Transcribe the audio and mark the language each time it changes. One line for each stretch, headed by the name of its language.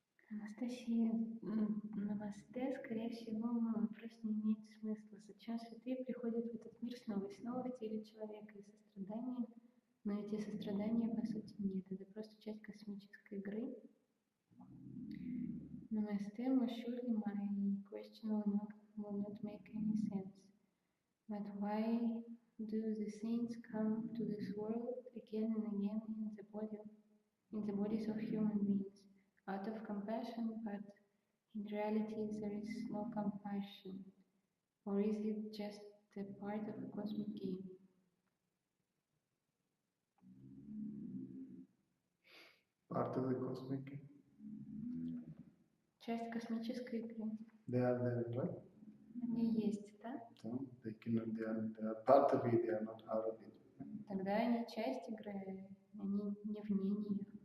Russian: Анастасия, намасте, скорее всего, мой вопрос не имеет смысла. Зачем святые приходят в этот мир снова и снова в теле человека и сострадания? Но эти сострадания, по сути, нет. Это просто часть космической игры.
English: Намасте, surely my question will not make any sense. But why do the saints come to this world again and again in the bodies of human beings? Out of compassion, but in reality there is no compassion. Or is it just a part of a cosmic game? Part of the cosmic game.
Russian: Часть космической игры.
English: They are there, right?
Russian: Они есть, да?
English: So they are part of it, they are not out of it.
Russian: Тогда они часть игры, они не вне нее.